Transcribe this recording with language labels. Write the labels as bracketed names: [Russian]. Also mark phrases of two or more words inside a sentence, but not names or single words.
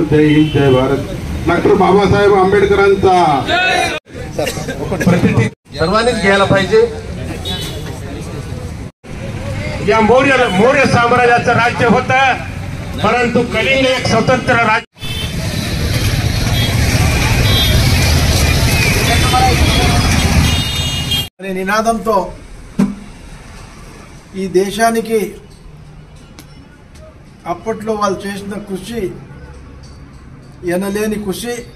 [Marathi] जय हिंद, जय भारत. डॉक्टर बाबासाहेब आंबेडकरांचा सर्वांनीच घ्यायला पाहिजे. या मौर्य साम्राज्याचं राज्य होतं, परंतु कलिंग एक स्वतंत्र राज्य. [Telugu] అనే నినాదంతో ఈ దేశానికి అప్పట్లో వాళ్ళు చేసిన కృషి ఎనలేని కృషి.